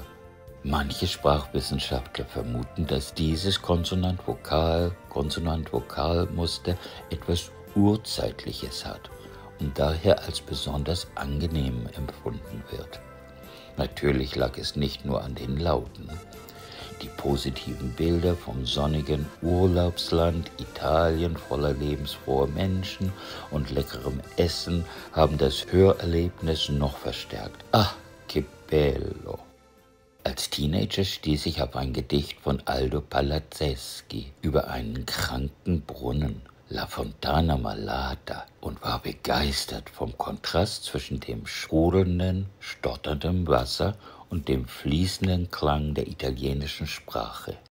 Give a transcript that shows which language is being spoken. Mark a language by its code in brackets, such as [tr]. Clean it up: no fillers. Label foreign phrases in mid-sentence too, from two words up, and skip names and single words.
[de] Manche Sprachwissenschaftler vermuten, dass dieses Konsonant-Vokal-Konsonant-Vokal-Muster etwas Urzeitliches hat und daher als besonders angenehm empfunden wird. Natürlich lag es nicht nur an den Lauten. Die positiven Bilder vom sonnigen Urlaubsland Italien voller lebensfroher Menschen und leckerem Essen haben das Hörerlebnis noch verstärkt. [it] Ah, che bello! [de] Als Teenager stieß ich auf ein Gedicht von Aldo Palazzeschi über einen kranken Brunnen, La Fontana Malata, und war begeistert vom Kontrast zwischen dem sprudelnden, stotternden Wasser und dem fließenden Klang der italienischen Sprache.